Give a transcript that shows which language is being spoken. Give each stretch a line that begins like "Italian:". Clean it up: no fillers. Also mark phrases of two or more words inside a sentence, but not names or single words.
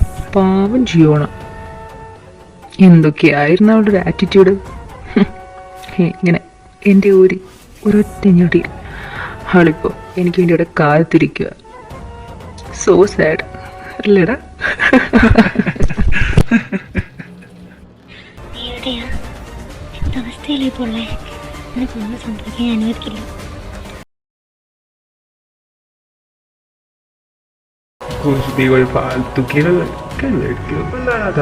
Malayalam: പാവം ജിയോണ. എന്തൊക്കെയായിരുന്നു അവളുടെ ഒരു ആറ്റിറ്റ്യൂഡ്. ഇങ്ങനെ എൻ്റെ ഒരൊറ്റ ഞൊടിയിൽ അവളിപ്പോൾ എനിക്ക് വേണ്ടി ഇവിടെ കാത്തിരിക്കുക.
English: so sad
Malayalam: അല്ലേടാ?
Hindi: कुछ भी कोई फालतू की लड़कियों को लाया था।